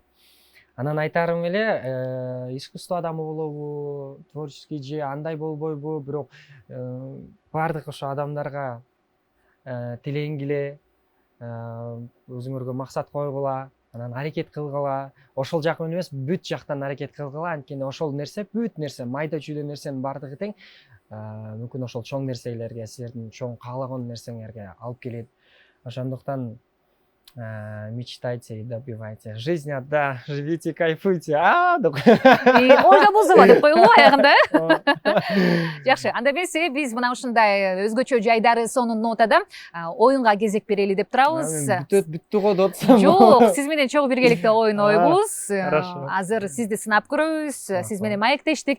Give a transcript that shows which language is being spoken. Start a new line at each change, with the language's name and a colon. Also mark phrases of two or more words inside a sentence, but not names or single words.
Kyrgyz: Анан айтарым эле, искусство адамы болобу, творческий же андай болбойбу, бирок баардык ошо адамдарга тилейингиле, өзүңөргө максат койгула, анан аракет кылгыла. Ошол жак эмес, бүт жактан аракет кылгыла. Анткени ошол нерсе, бүт нерсе, майда чүйдө нерсенин баардыгы тең мүмкүн ошол чоң нерселерге, силердин чоң каалаган нерсеңерге алып келет.
Russian: Ошондуктан мечтайте и добивайте. Жизнь одна, живите, кайфуйте.
Kyrgyz: Ольга Бузова деп коелу аягында. Жакшы, анда эмесе биз мына ушундай өзгөчө жайдары сонун нотада оюнга кезек берели деп турабыз. Бүттү го деп атсам. Жок, сиз менен чогуу биргеликте ойнойбуз. Азыр сизди сынап көрөбүз. Сиз менен маектештик.